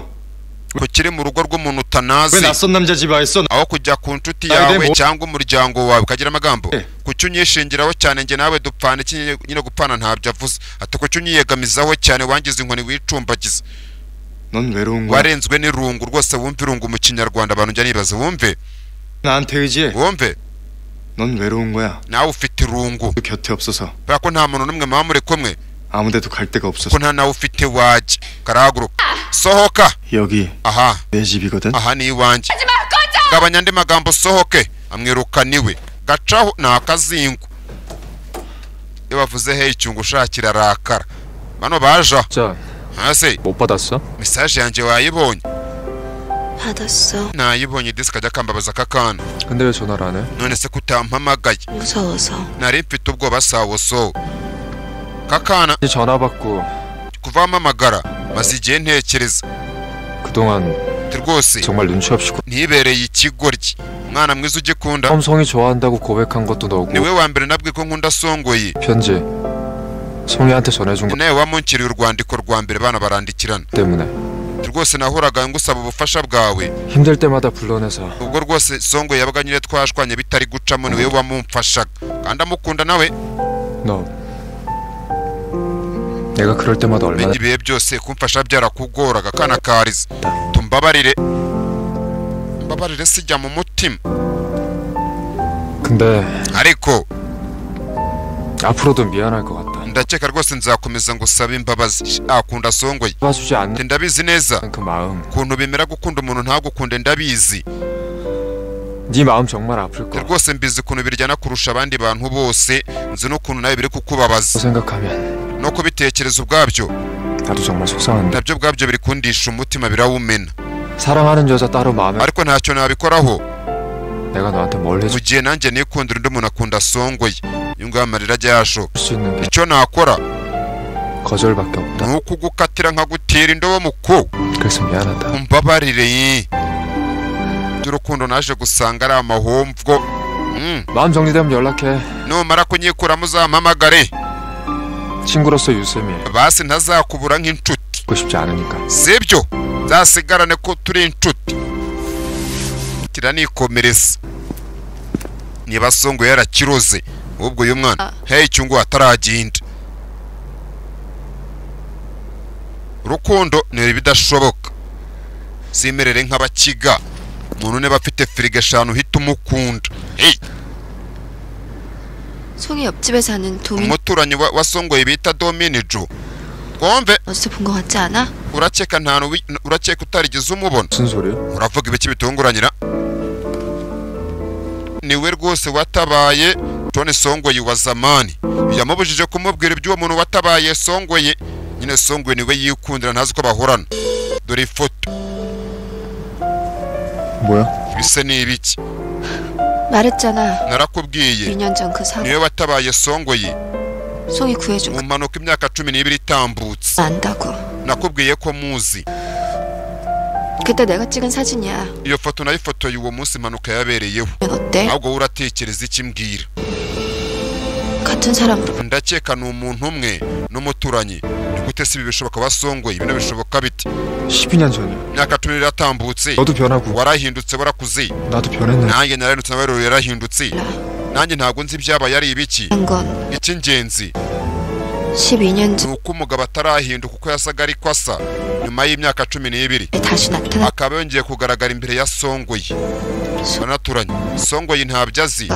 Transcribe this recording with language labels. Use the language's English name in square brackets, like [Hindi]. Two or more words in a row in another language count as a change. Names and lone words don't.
[Kinyarwanda] kukiri mu rugo rw'umuntu [Korean] 왜 [Kinyarwanda] utanazi [Korean] 낯선 남자 집 와 있어? [Kinyarwanda] aho kujya ku nshuti Ayo yawe demo. cyangwa umuryango wawe ukagira amagambo Eh. kuki unyishingiraho cyane njye nawe dupfana iki nyine gupfana ntabyo avuze ati kuki unyiyegamizaho cyane wangize inkoni wicumbagiza [Korean] 넌 외로운 거야. [Kinyarwanda] warenzwe n'irungu rwose wumve irungu mu kinyarwanda abantu njya nibaza wumve [Korean] 나한테 의지해. [Kinyarwanda] wumve [Korean] 넌 외로운 거야. [Kinyarwanda] nawe ufite irungu [Korean] 곁에 없어서 [Kinyarwanda] kubera ko nta muntu n'umwe muba muri kumwe [Korean] 아무데도 갈 데가 [Kinyarwanda] ko [Korean] 없어서 [Kinyarwanda] nta nawe ufite wajya karahaguruka sohoka [Korean] 여기 [Kinyarwanda] aha [Korean] 내 집이거든. [Kinyarwanda] aha ni iwanjye gabanya andi magambo sohoke amwirukana iwe gacaho ni akazingu iyo bavuze hey icyungu ushakira arakara bano baja [Korean] 자, [Kinyarwanda] hasi [Korean] 못 받았어? [Kinyarwanda] mesaje yanjye wayibonye [Korean] 받았어. [Kinyarwanda] nayibonye disi kajya kambabaza kakana [Korean] 근데 왜 전화를 안 해? [Kinyarwanda] none se kutampamagaye [Korean] 무서워서. [Kinyarwanda] nari mfite ubwoba sawoso kakana [Korean] 이제 전화 받고 [Kinyarwanda] kuva mpamagara maze igihe ntekereza [Korean] 그동안 [Kinyarwanda] rwose [Korean] 정말 눈치 없이 [Kinyarwanda] ntibereye ikigoryi umwana mwiza ugikunda [Korean] 처음 성이 좋아한다고 고백한 것도 너고 [Kinyarwanda] niwe wa mbere nabwiye ko nkunda songoye [Korean] 편지 성희한테 전해준 것 [Kinyarwanda] nawe wamunkiriye urwandiko rwa mbere bana barandikirana [Korean] 때문에 [Kinyarwanda] rwose nahoraga ngusaba ubufasha bwawe [Korean] 힘들 때마다 불러내서 [Kinyarwanda] ubwo rwose songoye yabaga nyine twashwanye bitari gucamo niwe wamumfashaga kandi amukunda nawe [Korean] 너 내가 그럴 때마다 얼마나 [Kinyarwanda] ibihe byose kumfasha byarakugoraga kana kariza tumbabarire mbabarire sijya mu mutima [Korean] 근데 [Kinyarwanda] ariko [Korean] 앞으로도 미안할 것 같다 [Kinyarwanda] ndakeka rwose nzakomeza ngusaba imbabazi akunda songoye [Korean] 봐주지 않는 [Kinyarwanda] ndabizi neza [Korean] 그 마음 [Kinyarwanda] ukuntu bimera gukunda umuntu ntagukunde ndabizi [Korean] 네 마음 정말 아플 거야 [Kinyarwanda] rwose mbizi ukuntu biryana kurusha abandi bantu bose nzi n'ukuntu nawe biri kukubabaza [Korean] 생각하면 [Kinyarwanda] no kubitekereza ubwabyo [Korean] 나도 정말 속상한데 [Kinyarwanda] nabyo ubwabyo biri kundisha umutima birawumena [Korean] 사랑하는 여자 따로 마음에 [Kinyarwanda] ariko ntacyo nabikoraho [Korean] 내가 너한테 뭘 [Kinyarwanda] mu [Korean] 해줄 [Kinyarwanda] gihe nanjye nikundira undi muntu akunda songoye iyo ngaho amarira ajya yashoka [Korean] 수 있는 게 [Kinyarwanda] icyo nakora [Korean] 거절밖에 없다 [Kinyarwanda] ni ukugukatira nkagutera indobo mu ko [Korean] 그래서 미안하다 [Kinyarwanda] umbabarire by'urukundo naje gusanga ari amahomvwo [Korean] 마음 정리되면 연락해 [Kinyarwanda] numara kunyikuramo uzampamagare [Korean] 친구로서 유쌤이 [Kinyarwanda] basi ntazakubura nk'inshuti [Korean] 듣고 싶지 않으니까 [Kinyarwanda] sibyo zasigarane ko turi inshuti kiranikomereza niba songoye yarakiroze ubwo uyu mwana hey icyungu ataragenda urukundo ni ibidashoboka simerere nk'abakiga umuntu niba afite firigo eshanu uhita umukunda hey [Korean] 송이 옆집에 사는 도민. [Kinyarwanda] umuturanyi wa songoye bita Dominijo twumve [Korean] 어디서 본 것 같지 않아? [Kinyarwanda] urakeka urakeka utarigeze umubona [Korean] 무슨 소리? [Kinyarwanda] uravuga ibiki bitunguranyira niwe rwose watabaye Tony Songoye wa zamani yamubujije kumubwira iby'uwo muntu watabaye Songoye nyine Songoye niwe yikundira ntazi ko bahorana dore ifoto [Korean] 뭐야? [Kinyarwanda] bise ni ibiki [Korean] 말했잖아. [Kinyarwanda] narakubwiye [Korean] 2년 전 그 사고. [Kinyarwanda] niwe watabaye Songoye [Korean] 송이 구해준 [Kinyarwanda] mu mpanuka imyaka 12 itambutse [Korean] 안다고. [Kinyarwanda] nakubwiye ko muzi [Korean] 그때 내가 찍은 사진이야. [Kinyarwanda] iyo foto nayifotoye uwo munsi impanuka yabereyeho. [Korean] 어때? [Kinyarwanda] ahubwo uratekereza iki mbwira? [Korean] 같은 사람으로. [Kinyarwanda] ndakeka ni umuntu umwe n'umuturanyi. ni gute si bishoboka basongoye ibintu bishoboka biti? [Korean] 12년 전이야. [Kinyarwanda] imyaka 10 iratambutse. [Korean] 너도 변하고 [Kinyarwanda] warahindutse warakuze. [Korean] 나도 변했네. [Kinyarwanda] nanjye narahindutse nawe yarahindutse. nanjye ntago nzi ibyabaye ari ibiki. icy'ingenzi [Korean] 12년 전 [Kinyarwanda] nuko umugabo atarahinduka uko yasaga ariko asa nyuma y'imyaka 12 [Korean] 다시 나타나. [Kinyarwanda] akaba yongeye kugaragara imbere ya Songoye. banaturanye. Songoye ntabyo azi.